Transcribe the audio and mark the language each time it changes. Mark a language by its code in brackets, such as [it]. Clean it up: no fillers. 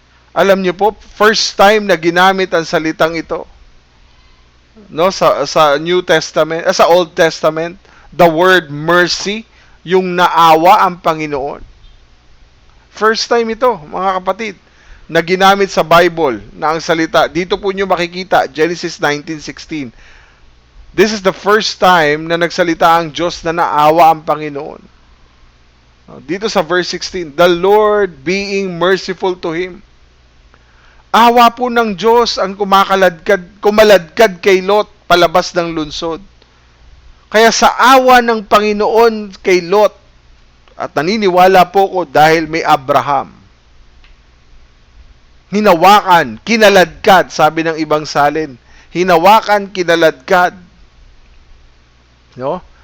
[tl] Alam niyo po, [en] first time [tl] na ginamit ang salitang ito, no, sa New Testament, sa Old Testament, [en] the word mercy, [tl] yung naawa ang Panginoon. [en] First time [tl] ito, mga kapatid, na ginamit sa Bible na ang salita. Dito po nyo makikita, Genesis 19:16. [en] This is the first time [tl] na nagsalita ang Diyos na naawa ang Panginoon. Dito sa verse 16, [en] the Lord being merciful to him. [tl] Awa po ng Diyos ang kumaladkad kay Lot palabas ng lungsod. Kaya sa awa ng Panginoon kay Lot, at naniniwala po ko dahil may Abraham, hinawakan, kinaladkad, sabi ng ibang salin, hinawakan, kinaladkad. No?